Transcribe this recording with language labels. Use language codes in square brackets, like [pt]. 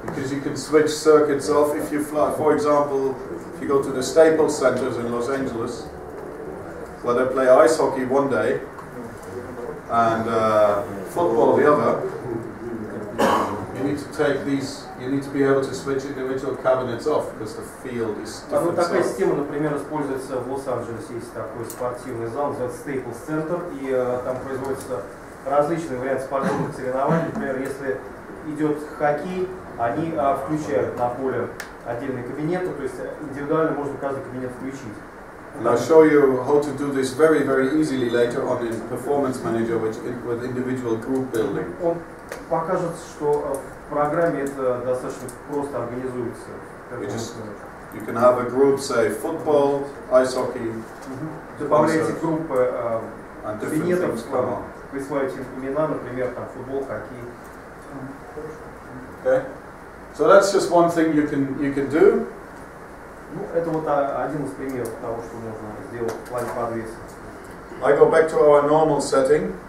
[en] you can switch circuits off if you fly. For example, if you go to the Staples Centers in Los Angeles, where they play ice hockey one day and football the other, you need to take these. You need to be able to switch individual cabinets off because the field is different. [ru] Такая система, например, используется в Лос-Анджелесе. Есть такой спортивный зал, называется Staples Center, и там производятся различные варианты спортивных соревнований. Например, если идет хоккей, они включают на поле отдельные кабинеты, то есть индивидуально можно каждый кабинет включить. [en] And I'll show you how to do this very, very easily later on in Performance Manager with individual group building. [ru] Он покажет, что в программе это достаточно просто организуется. [en] You can have a group, say football, ice hockey. [ru] Добавляете группы кабинетов, [en] come on. [ru] присваиваете имена, например, там футбол, хоккей. [en] Okay, so that's just one thing you can do. [ru] Ну, это вот один из примеров того, что можно сделать в плане подвеса. [en] I go back to our normal setting.